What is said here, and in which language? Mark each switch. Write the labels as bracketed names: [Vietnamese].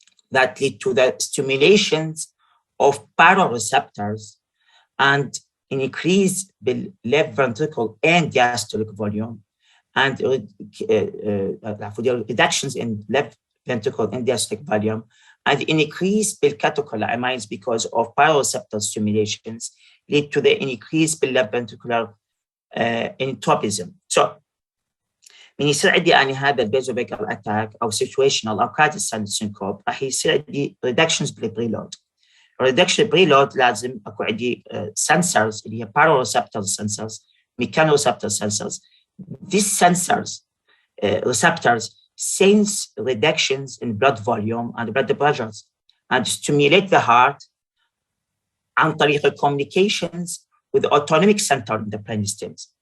[English] that lead to the stimulations of baroreceptors and an increase in left ventricle and diastolic volume, and for the reductions in left ventricle and diastolic volume, and an increase in catecholamines because of baroreceptor stimulations lead to the increase in left ventricular entropism. [Arabic] So من يصير عندي أنا هذا الفيزوفيجال أتاك أو situational أو carotid sinus syncope راح يصير عندي reductions بالبريلود. [English] reduction preload [Arabic] لازم أكو عندي [English] sensors اللي هي baroreceptor sensors, mechanoreceptor sensors. These sensors, receptors, sense reductions in blood volume and blood pressures and stimulate the heart [Arabic] عن طريق [English] communications with the autonomic center in the brainstem.